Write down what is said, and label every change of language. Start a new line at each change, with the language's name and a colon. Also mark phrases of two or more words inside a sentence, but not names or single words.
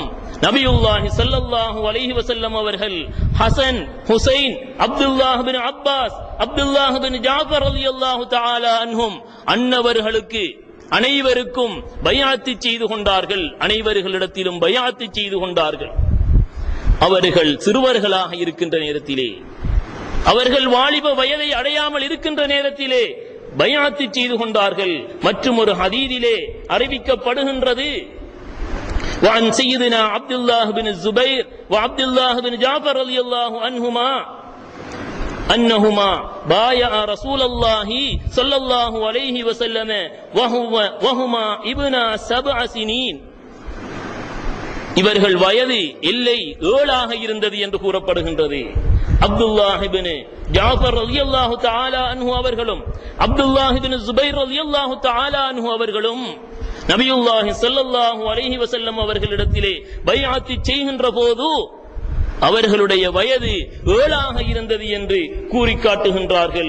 Arabic: نبي الله صلى الله عليه وسلم
Tamil: அவர்கள் ஹசன், ஹுசைன், அப்துல்லாஹ் பின் அப்பாஸ், அப்துல்லாஹ் பின் ஜாஃபர்
Arabic: رضي الله تعالى عنهم
Tamil: அன்னவர்களுக்கு அனைவருக்கும் பைஅத் செய்து கொண்டார்கள். அனைவர்களிடத்திலும் பைஅத் செய்து கொண்டார்கள். அவர்கள் சிறுவர்களாக இருக்கின்ற நேரத்திலே, அவர்கள் வாலிப வயதை அடையாமல் இருக்கின்ற நேரத்திலே பைஅத் செய்து கொண்டார்கள். மற்றும் ஒரு ஹதீஸிலே அறிவிக்கப்படுகின்றது,
Arabic: وعن سيدنا عبد الله بن الزبير وعبد الله بن جعفر رضي الله عنهما أنهما بايعا رسول الله صلى الله عليه وسلم وهما ابنا 7 سنين.
Tamil: இவர்கள் வயது எல்லை 7 இருந்தது என்று கூறப்படுகின்றது. அப்துல்லாஹ் இப்னு ஜாஃபர்
Arabic: رضي الله تعالى عنه
Tamil: அவர்களும் அப்துல்லாஹ் இப்னு ஜுபைர்
Arabic: رضي الله تعالى عنه
Tamil: அவர்களும்
Arabic: نبي الله صلى الله عليه وسلم
Tamil: அவர்களிடத்திலே பைஅத் செய்கின்ற போது அவர்களுடைய வயது 7 இருந்தது என்று கூறி காட்டுகின்றார்கள்.